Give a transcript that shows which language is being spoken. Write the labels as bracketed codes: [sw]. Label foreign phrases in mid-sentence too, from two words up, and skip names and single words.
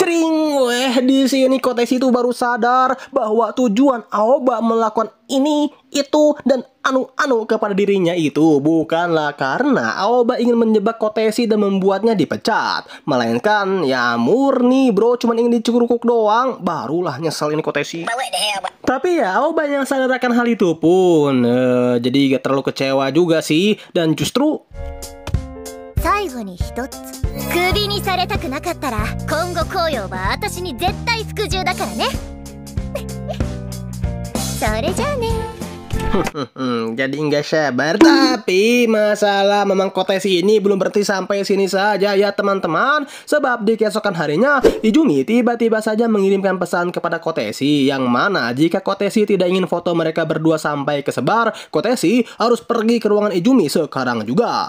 [id] Cering, di sini Kotesi itu baru sadar bahwa tujuan Aoba melakukan ini, itu, dan anu-anu kepada dirinya itu bukanlah karena Aoba ingin menjebak Kotesi dan membuatnya dipecat, melainkan ya murni bro cuman ingin dicukurukuk doang. Barulah nyesel ini Kotesi. Tapi ya Aoba yang sadar akan hal itu pun jadi gak terlalu kecewa juga sih. Dan justru [ja] 最後に一つ。クビにされたくなかったら今後紅葉は私に絶対服従だからね。それじゃあね。 [id] jadi nggak sabar. Tapi masalah memang Kotesi ini belum berhenti sampai sini saja ya teman-teman. Sebab di keesokan harinya Izumi tiba-tiba saja mengirimkan pesan kepada Kotesi, yang mana jika Kotesi tidak ingin foto mereka berdua sampai kesebar, Kotesi harus pergi ke ruangan Izumi sekarang juga.